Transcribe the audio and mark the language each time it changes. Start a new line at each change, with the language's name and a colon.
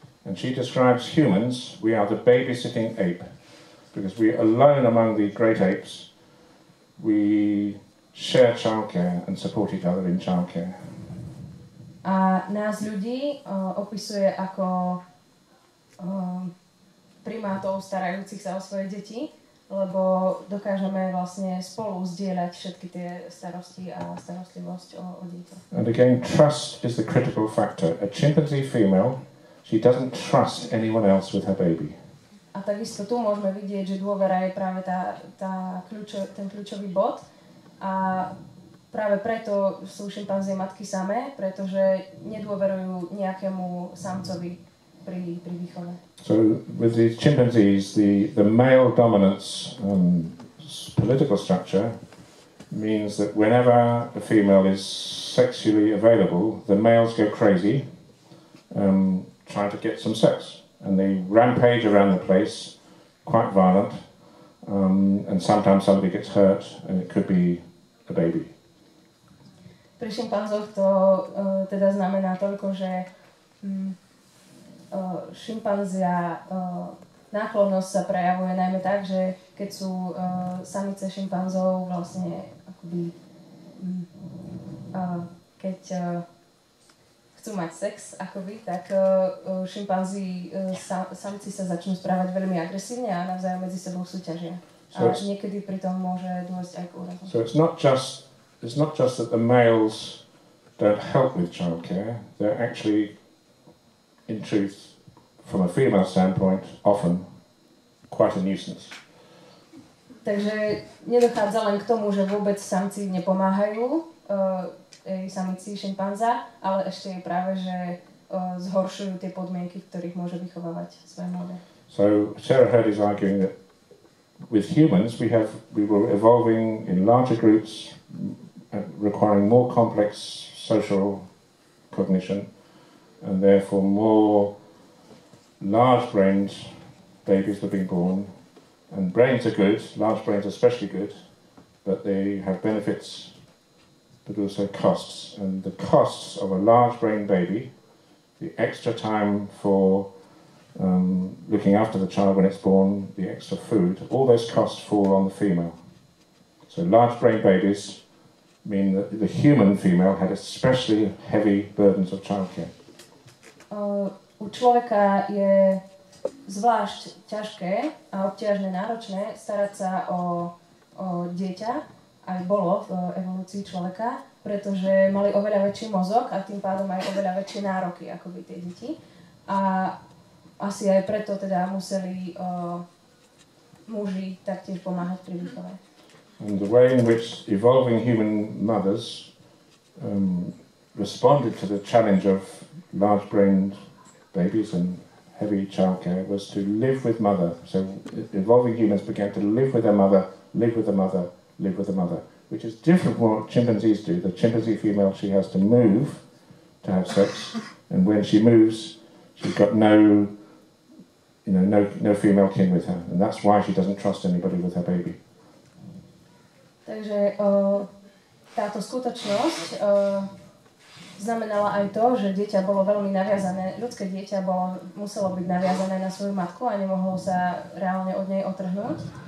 English: And she describes humans, we are the babysitting ape, because we alone among the great apes, we share childcare and support each other in childcare.
Slovak: A nás ľudí opisuje ako primátov starajúcich sa o svoje deti, lebo dokážeme vlastne spolu zdieľať všetky tie starosti a starostlivosť o dieťa.
English: And again, trust is the critical factor. A chimpanzee female, she doesn't trust anyone else with her baby.
Slovak: A takisto tu môžeme vidieť, že dôvera je práve ten kľúčový bod. A práve preto sú šimpanzie matky samé, pretože nedôverujú nejakému samcovi pri výchove.
English: So with the chimpanzees, the male dominance political structure means that whenever a female is sexually available, the males go crazy trying to get some sex. And they rampage around the place, quite violent, and sometimes somebody gets hurt, and it could be a baby.
Slovak: Pri šimpanzoch to teda znamená toľko, že šimpanzia náklonnosť sa prejavuje najmä tak, že keď sú samice šimpanzov vlastne akoby keď chcú mať sex akoby, tak šimpanzi samci sa začnú správať veľmi agresívne a navzájom medzi sebou súťažia. A niekedy pri tom môže dôjsť aj k úrazom.
English: So it's not just that the males don't help with childcare, they're actually in truth, from a female standpoint, often quite a nuisance.
Slovak: Takže nedochádza len k tomu, že vôbec samci nepomáhajú samici šimpanza, ale ešte je práve, že zhoršujú tie podmienky, v ktorých môže vychovávať svoje mladé.
English: So Sarah Hurd is arguing that with humans we were evolving in larger groups, requiring more complex social cognition, and therefore more large-brained babies were being born. And brains are good, large brains are especially good, but they have benefits but also costs. And the costs of a large brain baby, the extra time for looking after the child when it's born, the extra food, all those costs fall on the female. So large brain babies mean that the human female had especially heavy burdens of childcare.
Slovak: U človeka je zvlášť ťažké a obťažné, náročné starať sa o dieťa, aj bolo v evolúcii človeka, pretože mali oveľa väčší mozog a tým pádom aj oveľa väčšie nároky ako by tie deti. A asi aj preto teda museli muži taktiež pomáhať pri výchove.
English: And the way in which evolving human mothers responded to the challenge of large-brained babies and heavy childcare was to live with mother. So evolving humans began to live with their mother, live with the mother, live with the mother, which is different from what chimpanzees do. The chimpanzee female, she has to move to have sex, and when she moves, she's got no female kin with her, and that's why she doesn't trust anybody with her baby.
Slovak: Takže táto skutočnosť znamenala aj to, že dieťa bolo veľmi naviazané, ľudské dieťa muselo byť naviazané na svoju matku a nemohlo sa reálne od nej otrhnúť.